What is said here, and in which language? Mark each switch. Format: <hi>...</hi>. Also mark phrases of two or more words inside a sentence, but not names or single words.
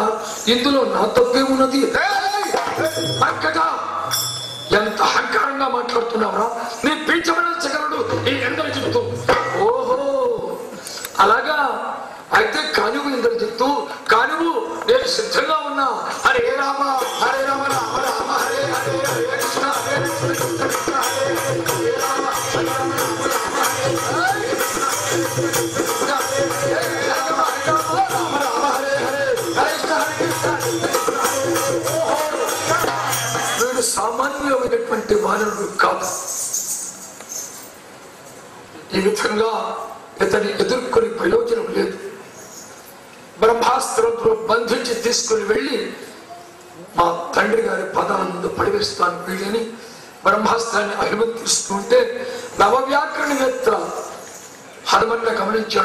<te>ఇందులో నా తప్పేమున్నది? ఎంత అహంకారంగా మాట్లాడుతున్నావురా? నీ పీచమనగలడు ఈ ఇంద్రజిత్తు. ఓహో, అలాగా. అయితే కానివు ఇంద్రజిత్తు, కానివు. నేను సిద్ధంగా ఉన్నా.</te> <sa>హరే రామ హరే రామ రామ రామ హరే హరే హరే కృష్ణ హరే కృష్ణ కృష్ణ హరే హరే రామ హరే రామ రామ రామ హరే హరే కృష్ణ హరే రామ రామ హరే హరే హరే కృష్ణ హరే కృష్ణ.</sa> <te>వీడు సామాన్యమైనటువంటి వానరుడు కాదు. ఈ విధంగా ఇతని ఎదుర్కొని ప్రయోజనం లేదు. బ్రహ్మాస్త్రంతో బంధించి తీసుకుని వెళ్ళి మా తండ్రి గారి పదాల ముందు పడివేస్తాను వీళ్ళని బ్రహ్మాస్త్రాన్ని అనుమతిస్తుంటే నవవ్యాకరణవేత్త హనుమన్న గమనించాడు.</te>